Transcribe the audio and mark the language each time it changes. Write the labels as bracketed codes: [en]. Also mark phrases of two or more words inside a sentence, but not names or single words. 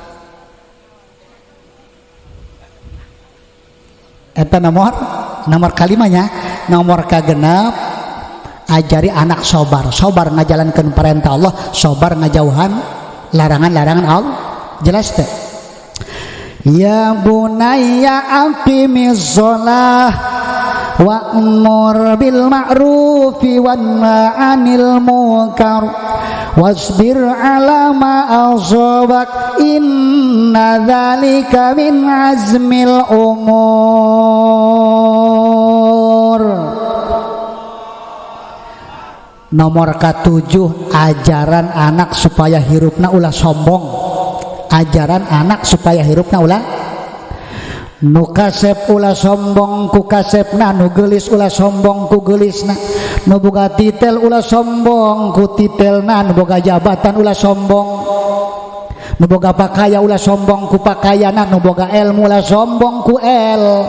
[su] Eta nomor kalimanya nomor kagenep ajari anak sobar ngajalankeun perintah Allah sobar ngajauhan larangan-larangan Allah jelas teh [ar] يا بني أقم الصلاة وأمر بالمعروف وانه عن المنكر واصبر على ما أصابك إن ذلك من عزم الأمور. [su] Nomor ke-7 ajaran anak supaya hirupna ulah sombong. Ajaran anak supaya hirupna ulah nu kasep ulah sombong ku kasepna, nu geulis ulah sombong ku geulisna, nu boga titel ulah sombong ku titelna, nu boga jabatan ulah sombong, nu boga pakaya ulah sombong ku pakayana, nu boga ilmu ulah sombong ku el.